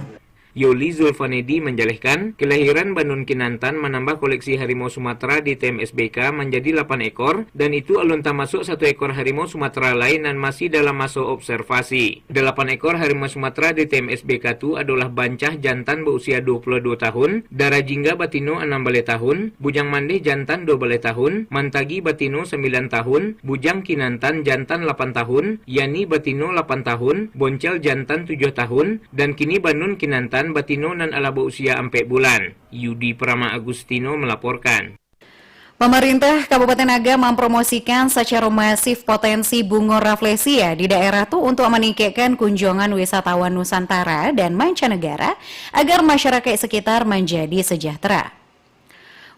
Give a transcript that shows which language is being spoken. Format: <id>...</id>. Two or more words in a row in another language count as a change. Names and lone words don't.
<id>Yoli Zulfanedi menjelaskan, kelahiran Banun Kinantan menambah koleksi harimau Sumatera di TMSBK menjadi 8 ekor dan itu alun termasuk 1 ekor harimau Sumatera lain dan masih dalam masa observasi. 8 ekor harimau Sumatera di TMSBK itu adalah bancah jantan berusia 22 tahun, Dara Jingga batino 16 tahun, Bujang Mande jantan 12 tahun, Mantagi batino 9 tahun, Bujang Kinantan jantan 8 tahun, Yani batino 8 tahun, Boncel jantan 7 tahun, dan kini Banun Kinantan</id> <min>batino nan ala</min> <id>berusia 4 bulan. Yudi Prama Agustino melaporkan. Pemerintah Kabupaten Agam mempromosikan secara masif potensi bunga rafflesia di daerah itu untuk meningkatkan kunjungan wisatawan Nusantara dan mancanegara agar masyarakat sekitar menjadi sejahtera.</id>